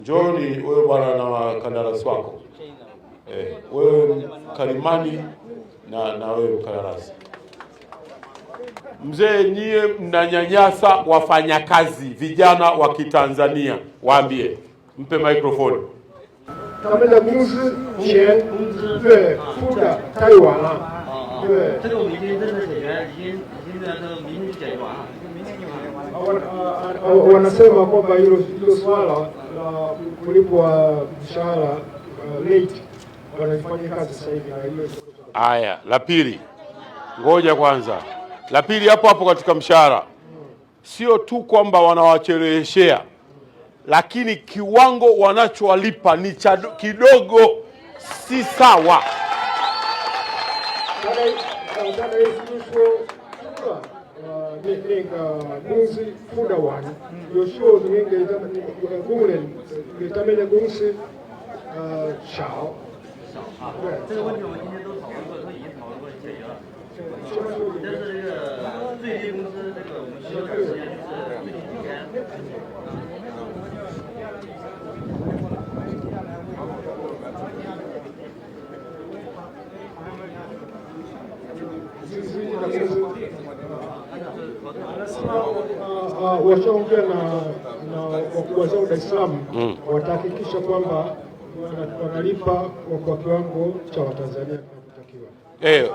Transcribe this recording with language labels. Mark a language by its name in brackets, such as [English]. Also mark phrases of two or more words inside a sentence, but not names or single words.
[Swahili] Njoni wewe bwana na kandarasi wako. Wewe Kalimani na wewe mkandarasi. Mzee, nyie mnanyanyasa wafanyakazi vijana wa Kitanzania. Waambie, mpe microphone. [Chinese] 他们的公司钱对付的太晚了。对，这个我们已经正式解决，已经在这个明天就解决完了。 [Swahili] wanasema kwamba hilo swala la kulipwa mshahara late wanafanya kazi sasa hivi na hiyo. Aya, la pili. Ngoja kwanza. La pili hapo hapo katika mshahara. Sio tu kwamba wanawacheleweshea, lakini kiwango wanachowalipa ni kidogo, si sawa. [Chinese] 这个问题我们今天都讨论过，都已经讨论过解决了。但是这个最低工资，这个我们需要点时间，就是最近几天。 [Swahili] washaongea na wakubwa zao Dar es Salaam, watahakikisha kwamba wanalipa kwa kiwango cha Watanzania kinachotakiwa.